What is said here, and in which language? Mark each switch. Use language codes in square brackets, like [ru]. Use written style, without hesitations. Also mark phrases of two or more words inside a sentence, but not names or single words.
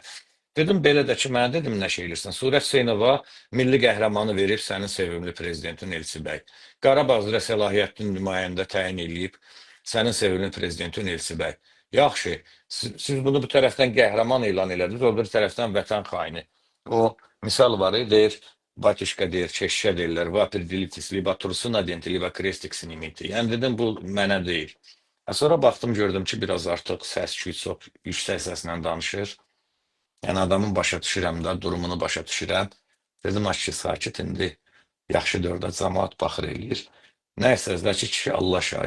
[az] Dedim, belə də ki, mənə dedim, nə şey elirsən? Surət Hüseynova milli qəhrəmanı verib sənin sevimli prezidentin Elçi bəy. Qarabağ üzrə səlahiyyətli nümayəndə təyin eləyib sənin sevimli prezidentin Elçi bəy. Yaxşı, siz bunu bu tərəfdən qəhrəman elan elədiniz, o bir tərəfdən vətən xaini. O misal var, deyir, Батюшка deyir, keşişə deyirlər, [ru] va определитесь, либо трусы наденьте, либо крестик снимите. [az] Yəni dedim, bu mənə deyil. Sonra baxdım, gördüm ki, biraz artıq səs-küy çox yüksək səslə danışır. Yəni adamın başa düşürəm də, durumunu başa düşürəm. Dedim, ki, sakit indi. Yaxşı dördə cəmaat baxır eləyir. Nəysə, Zəki kişi Allah şahididir.